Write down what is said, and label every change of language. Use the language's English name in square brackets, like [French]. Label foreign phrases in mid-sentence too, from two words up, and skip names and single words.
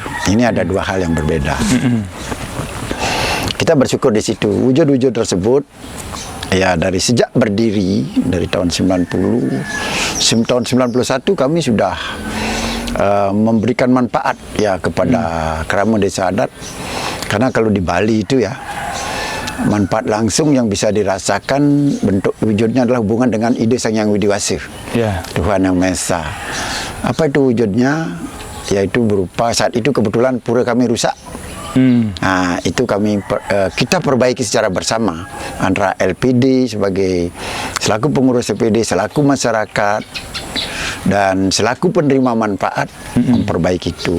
[Indonesian] Ini ada dua hal yang berbeda. Kita bersyukur di situ. Wujud-wujud tersebut ya dari sejak berdiri dari tahun 90, tahun 91 kami sudah memberikan manfaat ya kepada kerama desa adat. Karena kalau di Bali itu ya manfaat langsung yang bisa dirasakan bentuk wujudnya adalah hubungan dengan ide Sang Yang Widi Wasa, Tuhan Yang Maha Esa. Apa itu wujudnya? Yaitu berupa saat itu kebetulan pura kami rusak. Nah, itu kita perbaiki secara bersama antara LPD sebagai selaku pengurus LPD, selaku masyarakat dan selaku penerima manfaat memperbaiki itu.